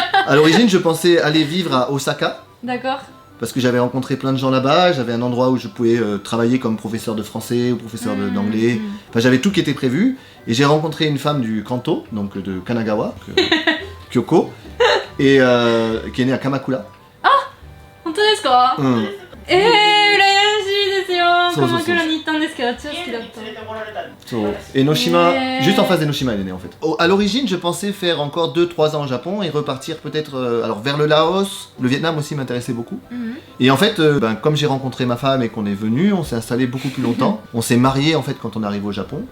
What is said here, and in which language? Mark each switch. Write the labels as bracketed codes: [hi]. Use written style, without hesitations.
[fr] À l'origine, je pensais aller vivre à Osaka. D'accord. Parce que j'avais rencontré plein de gens là-bas, j'avais un endroit où je pouvais travailler comme professeur de français ou professeur d'anglais. Enfin, j'avais tout qui était prévu. Et j'ai rencontré une femme du Kanto, donc de Kanagawa, Kyoko, et qui est née à Kamakura. [ja] Ah, 本当ですか？羨ましいですよ。鎌倉に行ったんですけど、あっちは好きだった。 [fr] Enoshima, juste en face d'Enoshima, elle est née en fait. À l'origine, je pensais faire encore 2-3 ans au Japon et repartir peut-être alors vers le Laos. Le Vietnam aussi m'intéressait beaucoup. Et en fait, comme j'ai rencontré ma femme et qu'on est venu, on s'est installé beaucoup plus longtemps. On s'est marié en fait quand on arrive au Japon.